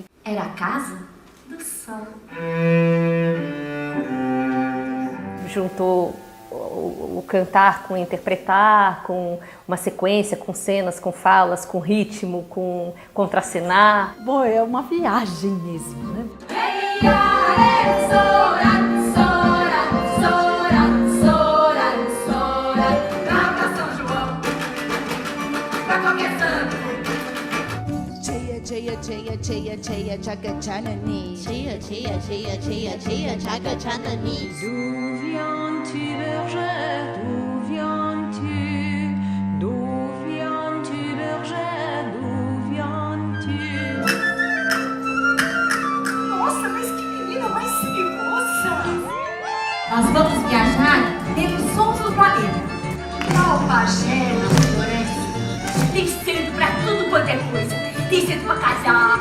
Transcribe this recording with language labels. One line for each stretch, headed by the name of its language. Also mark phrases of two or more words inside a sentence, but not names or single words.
Portuguese: Era a casa do sol. Juntou o cantar com interpretar, com uma sequência, com cenas, com falas, com ritmo, com contracenar. Bom, é uma viagem mesmo, né?
Sanskrit: जय जय जय जग जननी जय जय जय जय जय जग जननी.
French: D'où viens-tu, berger? D'où viens-tu? D'où viens-tu, berger? D'où viens-tu?
Portuguese: Nossa, mas que menina mais moça! Nós vamos viajar pelos sons do planeta. Qual pajé na floresta? Tem cedo pra tudo quanto é coisa. Tem cedo pra casar.